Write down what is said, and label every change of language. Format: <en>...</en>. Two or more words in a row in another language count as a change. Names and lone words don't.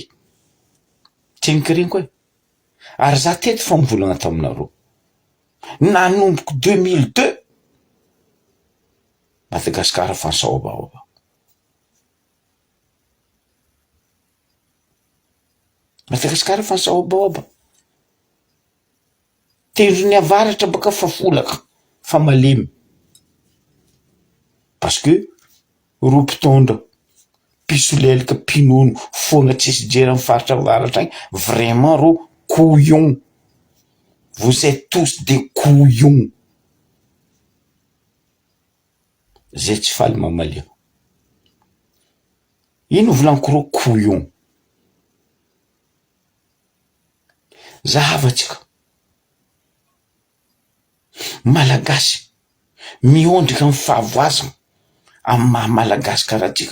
<mg>Tseniko regny koa ary za teto fa mivolagna taminareo nanomboky 2002 Madagasikara fa saobaoba. Madagasikara fa saobaoba. Tendro ny avaratra baka fa folaka fa malemy</mg> <fr>parce que</fr> <mg>ro mpitondra pisolelika pinono foagna tsisy jera amin'ny faritra avaratra agny vraiment ro couillon.</mg> <fr>Vous êtes tous des couillons.</fr> <mg>Zay tsy faly mamalia. Ino volaniko ro couillon? Zahavatsika malagasy miondrika amin'ny fahavoazana amin'ny maha malagasy karaha tsika.</mg>